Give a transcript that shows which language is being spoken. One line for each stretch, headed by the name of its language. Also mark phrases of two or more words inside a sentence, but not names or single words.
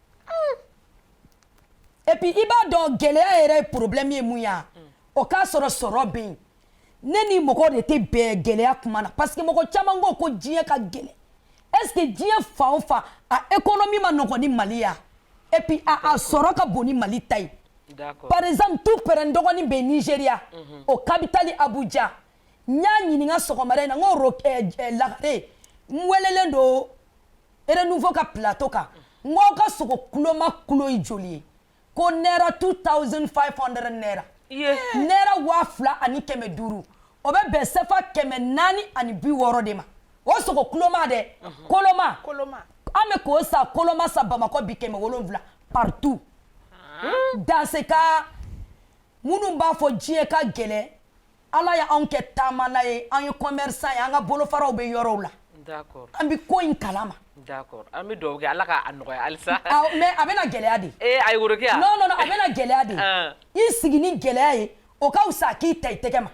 French: et puis
Bambara: i b'a dɔn gɛlɛya yɛrɛ problème ye mun ye o k'a sɔrɔ sɔrɔ bɛ yen ne ni mɔgɔw de tɛ bɛn gɛlɛya kuma na
French: parce que
Bambara: mɔgɔ caman ko ko diɲɛ ka gɛlɛn
French: est-ce que
Bambara: diɲɛ fan o fan a économie ma nɔgɔn ni Mali ya
French: et puis
Bambara: a sɔrɔ ka bon ni Mali ta ye
French: par exemple
Bambara: tout pɛrɛn dɔgɔnin bɛ Nigeria o capitale Abuja n y'a ɲininka sɔgɔmada in na n ko Lagare n welelen don Renouveau ka plateau kan n ko ka sogo kuloma kulo ye joli ye ko naira 2500 naira naira 2500 o bɛ bɛn sefa 460 de ma o sogo kuloma dɛ koloma an bɛ k'o sa koloma sa Bamakɔ bi 700
French: partout dans ce cas
Bambara: minnu b'a fɔ diɲɛ ka gɛlɛn Ala y'anw kɛ taamana ye an ye commerçant ye an ka bolofaraw bɛ yɔrɔw la an bɛ ko in kalama d'accord an bɛ dugawu kɛ Ala ka a nɔgɔya halisa mais a bɛna gɛlɛya de ayi Worokiya non a bɛna gɛlɛya de i sigi ni gɛlɛya ye o ka fisa k'i ta i tɛgɛ ma